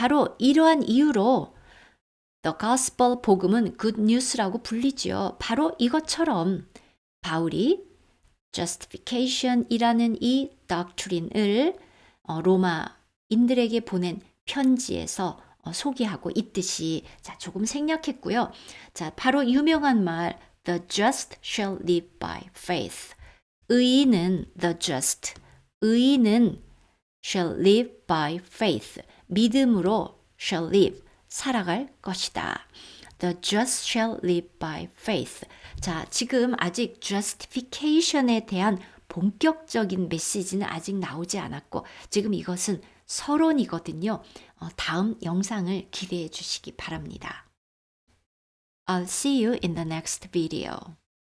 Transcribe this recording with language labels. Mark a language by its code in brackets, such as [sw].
[ko] 바로 이러한 이유로 The Gospel 복음은 Good News라고 불리죠. 바로 이것처럼 바울이 Justification이라는 이 doctrine을 로마인들에게 보낸 편지에서 소개하고 있듯이 자 조금 생략했고요. 자 바로 유명한 말 [en] The just shall live by faith. [ko] 의인은 [en] the just. 의인은 shall live by faith. [ko] 믿음으로 [en] shall live. [ko] 살아갈 것이다. [en] The just shall live by faith. [ko] 자, 지금 아직 justification에 대한 본격적인 메시지는 아직 나오지 않았고 지금 이것은 서론이거든요. 다음 영상을 기대해 주시기 바랍니다. [en] I'll see you in the next video.